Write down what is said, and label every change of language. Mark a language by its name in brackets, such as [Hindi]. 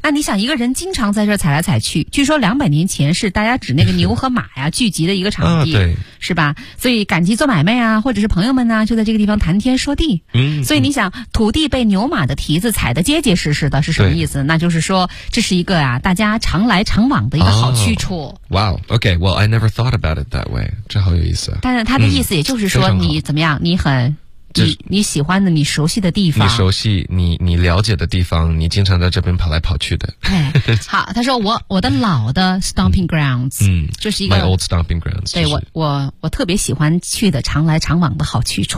[Chinese] 那你想一个人经常在这踩来踩去，据说200年前是大家指那个牛和马呀聚集的一个场地，对，是吧？所以赶集做买卖啊，或者是朋友们呢、就在这个地方谈天说地。所以你想，土地被牛马的蹄子踩得结结实实的，是什么意思？那就是说这是一个啊，大家常来常往的一个好去处。 [English] Wow, okay, well, I never thought about it that way. [Chinese] 这好有意思啊。但是它的意思也就是说。说你怎么样？你很你喜欢的，你熟悉的地方，你熟悉你了解的地方，你经常在这边跑来跑去的。哎，好，他说我的老的 stomping grounds， 就是一个 [English] my old stomping grounds， [Chinese] 对，我特别喜欢去的常来常往的好去处，